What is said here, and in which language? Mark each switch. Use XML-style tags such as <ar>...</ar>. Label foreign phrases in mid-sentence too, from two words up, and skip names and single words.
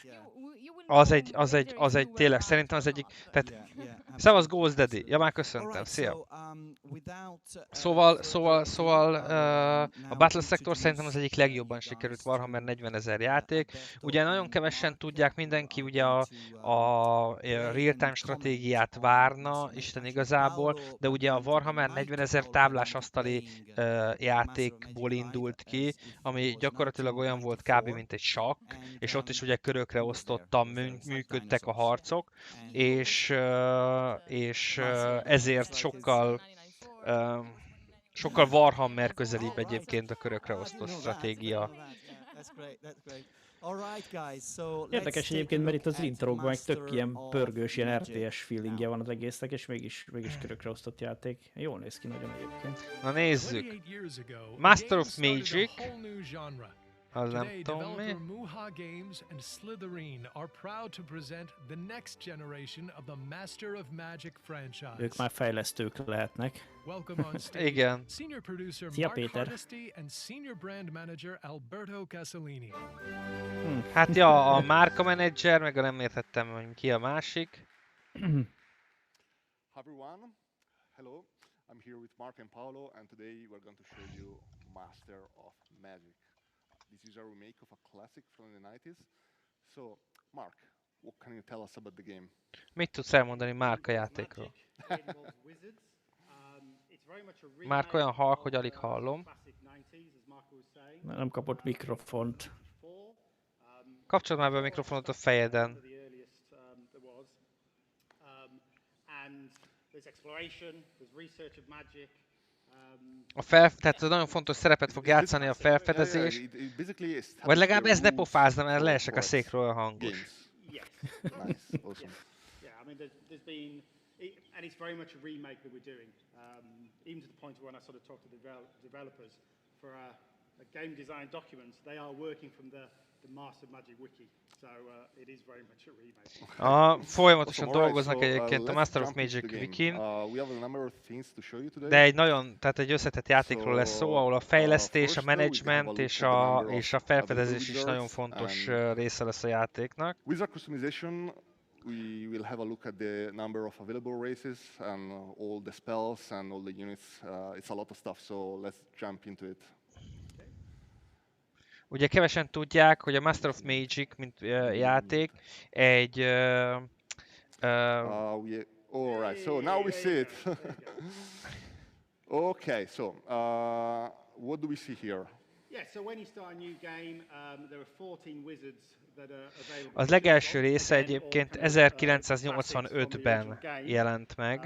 <hu>Az egy tényleg, szerintem az egyik, tehát szevasz Ghost Daddy, ja már köszöntem, szia! Szóval a Battle Sector szerintem az egyik legjobban sikerült Warhammer 40 000 játék. Ugye nagyon kevesen tudják, mindenki ugye a real-time stratégiát várna, Isten igazából, de ugye a Warhammer 40 000 táblás asztali játékból indult ki, ami gyakorlatilag olyan volt kb. Mint egy sakk, és ott is ugye körökre osztottan működtek a harcok, és ezért sokkal Warhammer közelibb egyébként a körökre osztott stratégia. Érdekes egyébként, mert itt az introkban meg tök ilyen pörgős, ilyen RTS feelingje van az egésznek, és mégis körökre osztott játék. Jól néz ki nagyon egyébként. Na nézzük. Master of Magic. Az nem tudom mi.</hu> <en>Muha Games and Slitherine are proud to present the next generation of the Master of Magic franchise.</en> <hu>Ők már fejlesztők lehetnek.</hu> <en>Welcome on stage.</en> <hu>Igen.</hu> <en>Senior producer</en> <hu>Szia, Mark Péter.</hu> <en>Hardesty and senior brand manager Alberto Casalini.</en> <hu>Hát ja, a márka menedzser, meg nem értettem, hogy ki a másik.</hu> <en>Hi everyone, hello. I'm here with Mark and Paolo, and today we're going to show you Master of Magic. This is a remake of a classic from the 90s. So, Mark, what can you tell us about the game?</en> <hu>Mit tudsz elmondani márka játékról? Márk olyan halk, hogy alig hallom. Nem kapott mikrofont. Kapcsold már be a mikrofonot a fejeden. Tehát nagyon fontos szerepet fog játszani a felfedezés. Vagy legalább ez ne pofázna, mert leesek a székről a hangos.</hu> <en>Nice, awesome. Yeah, I mean, there's been, and it's very much a remake that we're doing. Even to the point when I sort of talk to the developers for a game design document, they are working from the Master Magic Wiki. So it is very much a remake.</en> <hu>Folyamatosan dolgoznak egyébként a Master of Magic Wikin, de egy összetett játékról lesz szó, ahol a fejlesztés, a menedzsment és a felfedezés is nagyon fontos része lesz a játéknak.</hu> <en>With the customization, we will have a look at the number of available races and all the spells and all the units. It's a lot of stuff, so let's jump into it.</en> <hu>Ugye kevesen tudják, hogy a Master of Magic, mint játék, egy...</hu> <en>All right, so now we see it. Okay, so what do we see here? Yeah, so when you start a new game, there are 14 wizards that are available.</en> <hu>Az legelső része egyébként 1985-ben jelent meg.</hu>